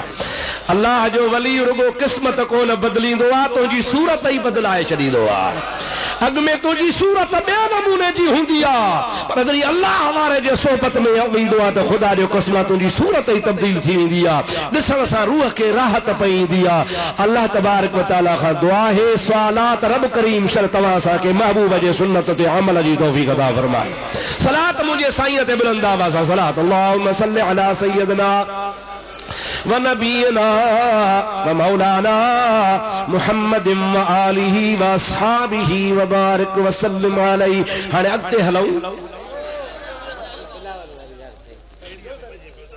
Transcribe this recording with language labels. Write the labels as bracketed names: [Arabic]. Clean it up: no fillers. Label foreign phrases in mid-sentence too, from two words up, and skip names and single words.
[Sindhi] अल्लाह जो वली रुगो क़िस्मत कोन बदिलींदो आहे तुंहिंजी सूरत ई बदिलाए छॾींदो आहे। अॻ में तुंहिंजी सूरत ॿिए नमूने जी हूंदी आहे पर जॾहिं अल्लाह वारे जे सोबत में ईंदो आहे त ख़ुदा जो कसम तुंहिंजी सूरत ई तब्दील थी वेंदी आहे ॾिसण सां रूह खे राहत पई ईंदी आहे। [Arabic] الله تبارك و تعالى [Sindhi] खां दुआ है सवालात रब करीम शर तव्हां असांखे महबूब जे सुन्नत ते अमल जी तौफ़ीक़ अता फरमाए। सलात मुंहिंजे साईं ते बुलंद आवाज़ सां सलात [Arabic] اللهم صل على سيدنا و نبينا و مولانا محمد و آله و أصحابه و بارك و سلم عليه. [Sindhi] हाणे अॻिते हलूं